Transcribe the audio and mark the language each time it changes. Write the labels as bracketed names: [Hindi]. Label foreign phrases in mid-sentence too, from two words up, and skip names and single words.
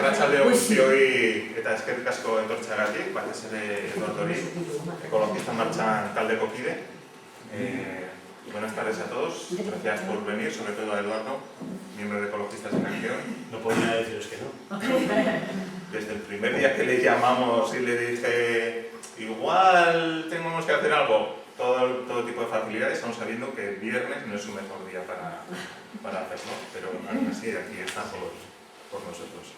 [Basque] Arratsalde on guztioi eta eskerrik asko etortzeagatik, batez ere Eduardo Hori, ecologista martxan taldeko kide. [Spanish] Buenas tardes a todos, gracias por venir, sobre todo a Eduardo, miembro de Ecologistas en Acción. No podría deciros que no. Desde el primer día que le llamamos y le dije, igual tenemos que hacer algo, todo tipo de facilidades, aún sabiendo que el viernes no es su mejor día para hacerlo, pero aún así aquí está por nosotros.